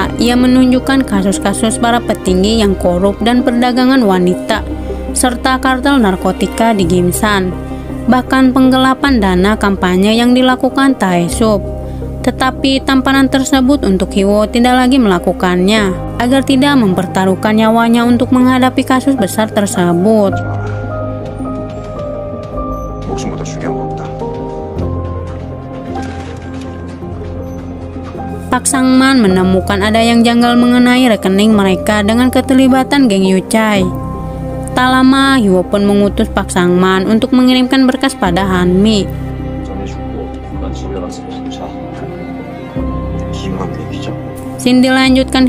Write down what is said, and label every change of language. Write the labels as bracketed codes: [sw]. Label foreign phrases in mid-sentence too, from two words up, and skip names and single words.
[id] Ia menunjukkan kasus-kasus para petinggi yang korup dan perdagangan wanita serta kartel narkotika di Gimsan. Bahkan penggelapan dana kampanye yang dilakukan Tae-sup. Tetapi tamparan tersebut untuk Hiwo tidak lagi melakukannya, agar tidak mempertaruhkan nyawanya untuk menghadapi kasus besar tersebut. [ko] 목숨보다 중요한 거 없다. [id] Pak Sang-man menemukan ada yang janggal mengenai rekening mereka dengan keterlibatan geng Yuchai. Tak lama, Hiwo pun mengutus Pak Sang-man untuk mengirimkan berkas pada Hanmi. Scene dilanjutkan.